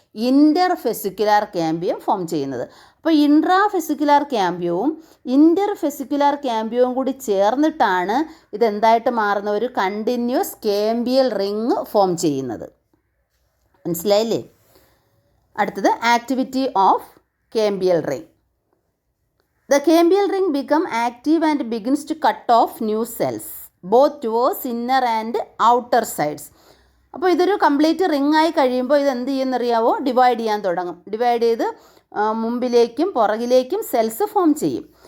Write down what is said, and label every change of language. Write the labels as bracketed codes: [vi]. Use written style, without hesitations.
[ml] ഇൻ്റർഫെസിക്കുലാർ cambium form ചെയ്യുന്നത്. അപ്പോൾ ഇൻട്രാഫെസിക്കുലാർ ക്യാമ്പിയവും ഇൻ്റർഫെസിക്കുലാർ ക്യാമ്പിയവും കൂടി ചേർന്നിട്ടാണ് ഇതെന്തായിട്ട് മാറുന്ന ഒരു കണ്ടിന്യൂസ് കേമ്പിയൽ റിങ് ഫോം ചെയ്യുന്നത്. മനസ്സിലായില്ലേ? അടുത്തത് activity of കേമ്പിയൽ ring. [en] The cambial ring become active and begins to cut off new cells both towards inner and outer sides. [ml] അപ്പോൾ ഇതൊരു കംപ്ലീറ്റ് റിങ് ആയി കഴിയുമ്പോൾ ഇത് എന്ത് ചെയ്യുന്നറിയാവോ? ഡിവൈഡ് ചെയ്യാൻ തുടങ്ങും. ഡിവൈഡ് ചെയ്ത് മുമ്പിലേക്കും പുറകിലേക്കും സെൽസ് ഫോം ചെയ്യും.